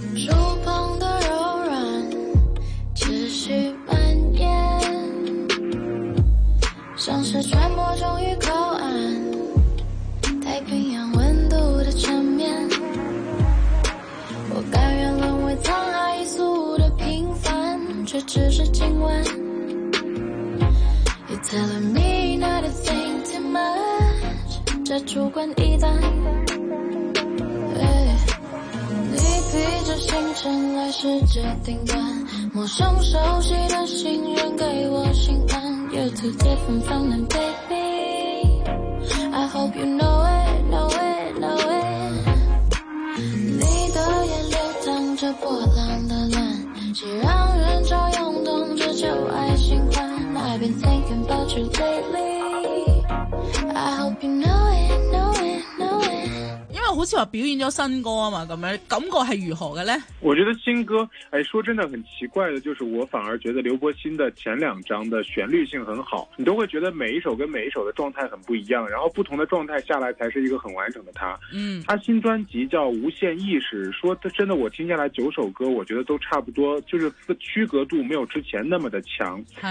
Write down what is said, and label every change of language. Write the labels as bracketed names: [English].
[Chinese] 触碰的柔软持续蔓延，像是船舶终于靠岸，太平洋温度的缠绵，我甘愿沦为沧海一粟的平凡，却只是今晚。 [English] You're telling me not to think too much， [Chinese] 这主观臆断。你披着星辰来世界顶端，陌生熟悉的信任给我心安。 [English] You're too different from them, baby. I hope you know it, know it, know it. [Chinese] 你的眼流淌着波浪的乱，既让人潮涌动，这就爱心欢。 [English] I've been thinking about you lately. I hope you know it, know it, know it. [Chinese] 好像表演了新歌嘛，咁样感觉是如何的呢？我觉得新歌，哎，说真的很奇怪的，就是我反而觉得刘柏辛的前两张的旋律性很好，你都会觉得每一首跟每一首的状态很不一样，然后不同的状态下来才是一个很完整的他。嗯，他新专辑叫《无限意识》，说真的，我听下来九首歌，我觉得都差不多，就是区隔度没有之前那么的强。